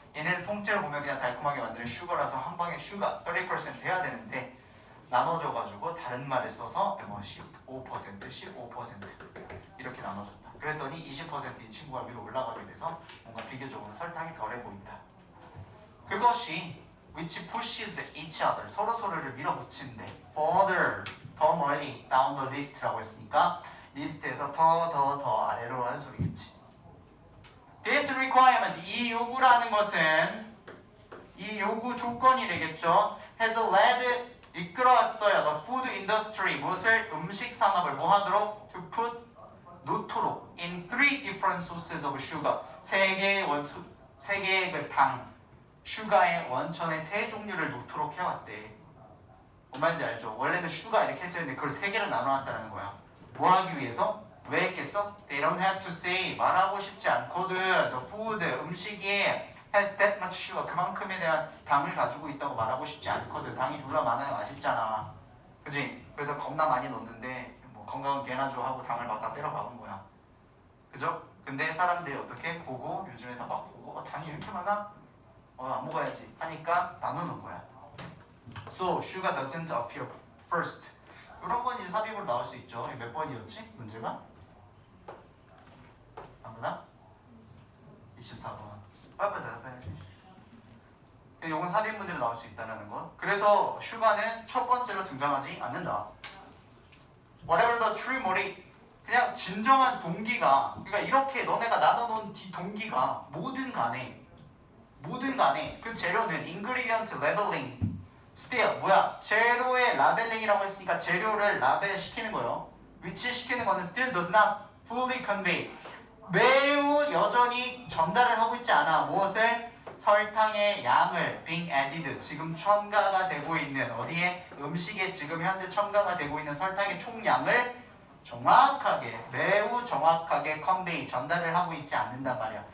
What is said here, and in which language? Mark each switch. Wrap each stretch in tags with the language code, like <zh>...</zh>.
<ko>얘네를 통째로 보면 그냥 달콤하게 만드는 슈거라서 한 방에 슈가 30% 해야 되는데 나눠져가지고 다른 말을 써서 뭐 15% 이렇게 나눠졌다. 그랬더니 20%인 친구가 위로 올라가게 돼서 뭔가 비교적으로 설탕이 덜해 보인다.</ko> <en>그것이 which pushes each other</en> <ko>서로를 밀어붙인대.</ko> <en>further</en> <ko>더 멀리</ko> <en>down the list</en> <ko>라고 했으니까 리스트에서 더 아래로 하는 소리겠지.</ko> <en>This requirement</en> <ko>이 요구라는 것은 이 요구 조건이 되겠죠.</ko> <en>has led</en> <ko>이끌어왔어요.</ko> <en>The food industry</en> <ko>무엇을 음식 산업을 뭐하도록</ko> <en>to put</en> <ko>놓도록</ko> <en>in 3 different sources of sugar</en> <ko>세 개의 그 당 슈가의 원천의 세 종류를 놓도록 해왔대. 뭔 말인지 알죠? 원래는 슈가 이렇게 했었는데 그걸 세 개로 나눠놨다는 거야. 뭐 하기 위해서? 왜 했겠어?</ko> <en>They don't have to say</en> <ko>말하고 싶지 않거든.</ko> <en>The food</en> <ko>음식이</ko> <en>has that much sugar</en> <ko>그만큼에 대한 당을 가지고 있다고 말하고 싶지 않거든. 당이 졸라 많아요. 맛있잖아. 그지? 그래서 겁나 많이 넣는데 뭐 건강은 개나 줘 하고 당을 막 다 때려 박은 거야. 그죠? 근데 사람들이 어떻게 보고 요즘에 다 막 보고 당이 이렇게 많아? 안 먹어야지 하니까 나누는 거야.</ko> <en>So sugar doesn't appear first.</en> <ko>이런 건 이제 삽입으로 나올 수 있죠. 몇 번이었지? 문제가? 아무나? 24번. 빨리 대답해야지. 이건 삽입 문제로 나올 수 있다는 거. 그래서 슈가는 첫 번째로 등장하지 않는다.</ko> <en>Whatever the true motive,</en> <ko>그냥 진정한 동기가, 그러니까 이렇게 너네가 나눠놓은 동기가 뭐든 간에 그 재료는</ko> <en>ingredient labeling, still</en> <ko>뭐야? 재료의 라벨링이라고 했으니까 재료를 라벨 시키는 거예요. 위치시키는 거는</ko> <en>still does not fully convey.</en> <ko>매우 여전히 전달을 하고 있지 않아. 무엇을? 설탕의 양을</ko> <en>being added</en> <ko>지금 첨가가 되고 있는 어디에? 음식에 지금 현재 첨가가 되고 있는 설탕의 총량을 정확하게 매우 정확하게</ko> <en>convey</en> <ko>전달을 하고 있지 않는단 말이야.</ko>